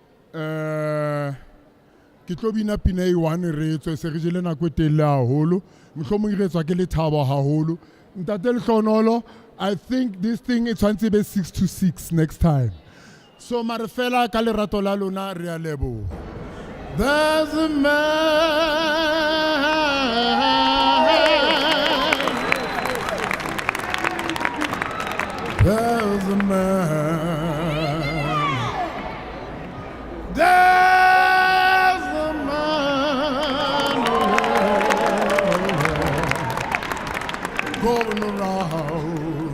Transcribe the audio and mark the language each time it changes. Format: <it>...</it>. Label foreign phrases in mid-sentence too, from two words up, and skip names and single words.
<st>ke tlo bina pina e one re tswe se re jele nako e telele haholo mohlomong re tswa ke le thabo haholo ntate Lehlonolo.</st> <en>I think this thing is tshwantse be 6 to 6 next time.</en> <st>So mare fela ka lerato la lona re a leboha.</st> <en>There's a man. There's a man. There's a man going around.</en>